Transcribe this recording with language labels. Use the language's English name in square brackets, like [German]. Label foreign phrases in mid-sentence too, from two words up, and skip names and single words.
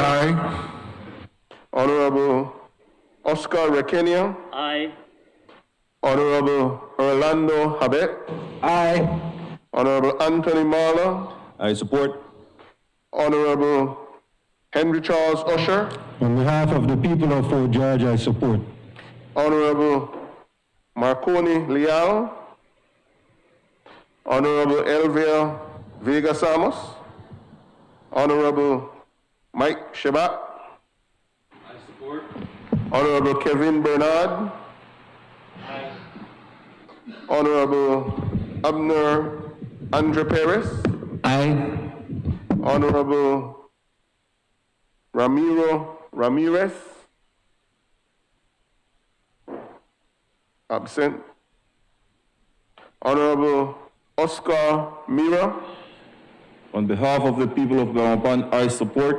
[English] Aye. Honorable Oscar Requena. Aye. Honorable Orlando Habet. Aye. Honorable Anthony Marla. I support. Honorable Henry Charles Usher. On behalf of the people of Fort George, I support. Honorable Marconi Leal. Honorable Elvia Vega Samos. Honorable Mike Shabat. I support. Honorable Kevin Bernard. Aye. Honorable Abner Andre Perez. Aye. Honorable Ramirez. Absent. Honorable Oscar Mira. On behalf of the people of Belmopan, I support.